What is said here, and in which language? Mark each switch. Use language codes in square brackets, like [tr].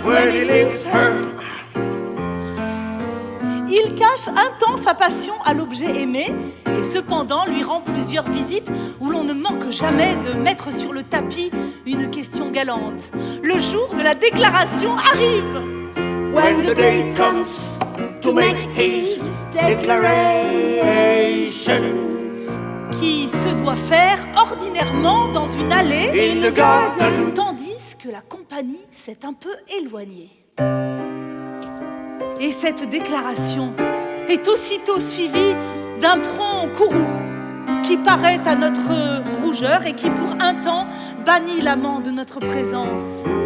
[en] When he leaves her. [fr] Il cache un temps sa passion à l'objet aimé et cependant lui rend plusieurs visites où l'on ne manque jamais de mettre sur le tapis une question galante. Le jour de la déclaration arrive. [en] When the day comes to make his declaration. [fr] Qui se doit faire ordinairement dans une allée [en] In the garden. [fr] tandis que la compagnie s'est un peu éloignée. Et cette déclaration est aussitôt suivie d'un prompt courroux qui paraît à notre rougeur et qui pour un temps bannit l'amant de notre présence.